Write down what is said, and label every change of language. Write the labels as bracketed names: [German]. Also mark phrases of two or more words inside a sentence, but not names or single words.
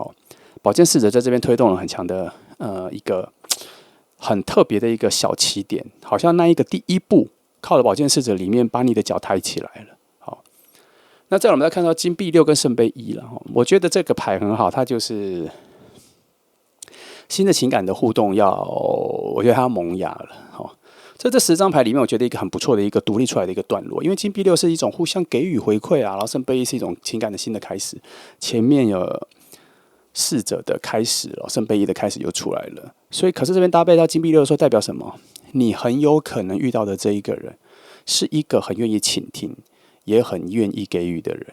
[Chinese] 寶劍侍者在這邊推動了很強的一個很特別的一個小起點，好像那一個第一步靠了寶劍侍者裡面把你的腳抬起來了。好，那再來我們再看到金幣6跟聖杯1了。我覺得這個牌很好，它就是新的情感的互動我覺得它要萌芽了。在這10 張牌裡面，我覺得一個很不錯的一個獨立出來的一個段落，因為金幣6是一種互相給予回饋啊，然後聖杯1是一種情感的新的開始，前面有侍者的開始了，聖杯1的開始又出來了，所以可是這邊搭配到金幣6的時候，代表什麼？你很有可能遇到的這一個人，是一個很願意傾聽，也很願意給予的人。